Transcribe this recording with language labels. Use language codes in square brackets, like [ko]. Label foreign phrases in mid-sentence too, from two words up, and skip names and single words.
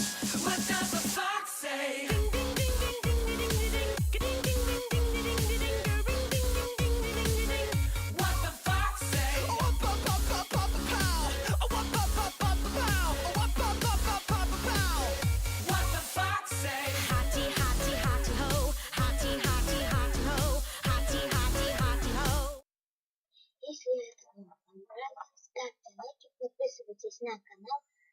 [en] What does a fox say? What the fox say? What the fox say? Hotty, hotty, hotty ho. Hotty, hotty, hotty ho. Hotty, hotty, hotty ho. [ru] Если это вам понравилось, ставьте лайки, подписывайтесь на канал